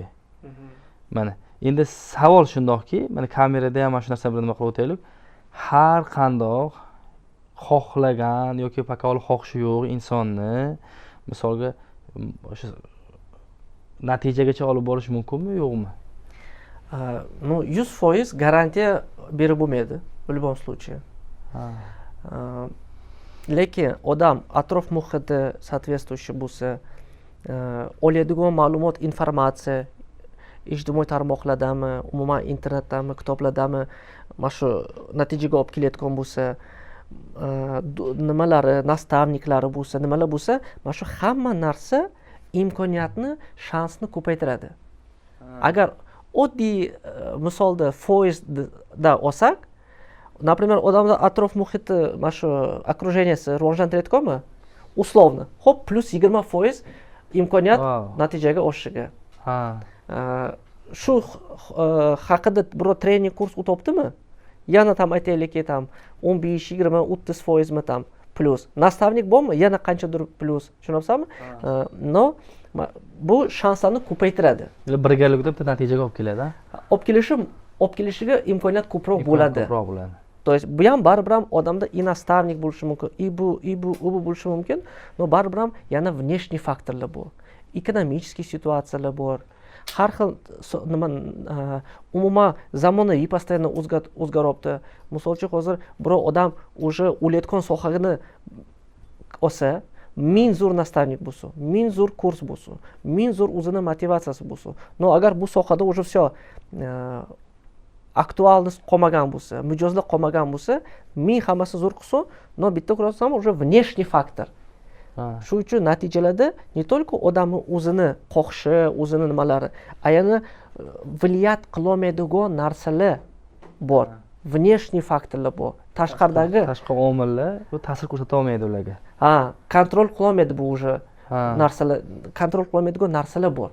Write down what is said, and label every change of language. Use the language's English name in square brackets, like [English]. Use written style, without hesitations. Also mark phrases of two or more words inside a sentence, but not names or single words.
[Uzbek] Mana endi savol shundoqki, mana kamerada ham mana shu narsa bilan nima qilib o'taylik. har qandoq xohlagan yoki bakovul xohishi yo'q insonni misolga o'sha natijagacha olib borish mumkinmi yo'qmi? Ну, 100% garantiya berib bo'lmaydi [Russian] в любом случае. [Uzbek] Lekin odam atrof muhiti соответствующий bo'lsa, oladigan ma'lumot, informatsiya ijtimoiy tarmoqlardami, umuman internetdami, kitoblardami mana shu natijaga olib kelayotgan bo'lsa, nimalari, nastavniklari bo'lsa, nimalar bo'lsa, mana shu hamma narsa imkoniyatni, shansni ko'paytiradi. Agar oddiy misolda foizda olsak, например, odamda atrof muhiti mana shu окруженияsi rivojlantirayotganmi? [Russian] Условно. [Uzbek] Hop, plus 20% imkoniyat natijaga oshishiga. Shu haqida biror trening kurs o'tibdimi? Yana tam aytaylikki, tam 15, 20, 30% mi tam plus. Nastavnik bormi? Yana qanchadir plus. Tushunyapsizmi? No, bu shanslarni ko'paytiradi. Birgalikda bitta natijaga olib keladi. Olib kelishiga imkoniyat ko'proq bo'ladi. [Russian] То есть [Uzbek] bu ham baribir ham odamda и nastavnik bo'lishi mumkin, и bu bo'lishi mumkin, но baribir ham yana внешний faktorlar bor. Ekonomik situatsiyalar bor. Har xil nima umuman zamonaviy постоянно o'zgaryapti. Misol uchun hozir biror odam уже o'layotgan sohani olsa, ming zo'r nastavnik bo'lsin, ming zo'r kurs bo'lsin, ming zo'r o'zini motivatsiyasi bo'lsin. No agar bu sohada [Russian] уже все [Uzbek] aktualnost qolmagan bo'lsa, mijozlar qolmagan bo'lsa, ming hammasi zo'r qilsin, no bitta ko'rsam [Russian] уже внешний [Uzbek] faktor. Shu uchun natijalarda [Russian] не только [Uzbek] odamning o'zini xohishi, o'zini nimalari, yana влиять qilolmaydigan narsalar bor. Внешний faktorlar bor. Tashqaridagi tashqi omillar bu ta'sir ko'rsata olmaydi ularga. Kontrol qilolmaydi bu уже narsalar, kontrol qilolmaydigan narsalar bor.